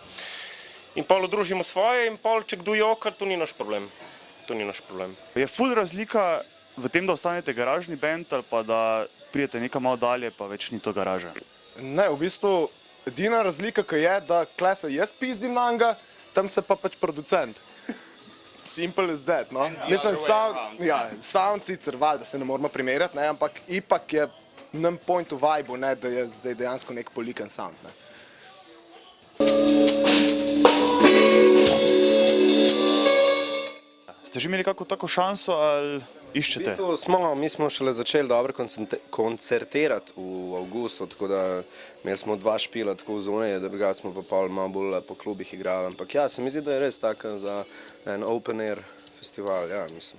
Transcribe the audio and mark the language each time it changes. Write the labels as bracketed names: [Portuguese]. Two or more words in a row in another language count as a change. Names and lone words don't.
[Slovenian] In pol odružimo svoje in pol, če kdo joka, to ni naš problem. To ni naš problem. Je ful razlika v tem, da ostanete garažni bend ali pa da pridete nekam malo dalje, pa več ni to garaža? Ne, v bistvu edina razlika, ki je, da kle se jaz pizdim nanga, tam se pa pač producent. [English] Simple as that, no? [Slovenian] Mislim, sound sicer valjda se ne moramo primerjati, ne, ampak ipak je nam [English] point of vibe, [Slovenian] ne, da je zdaj dejansko nek polikan sound, ne. Ste že imeli kako tako šanso ali iščete? Mi smo šele začeli dobro koncertirati v avgustu, tako da imeli smo 2 špila tako v zunaj, drugače smo pa pol malo bolj po klubih igrali, ampak ja, se mi zdi, da je res taka za en [English] open air festival, [Slovenian] ja, mislim.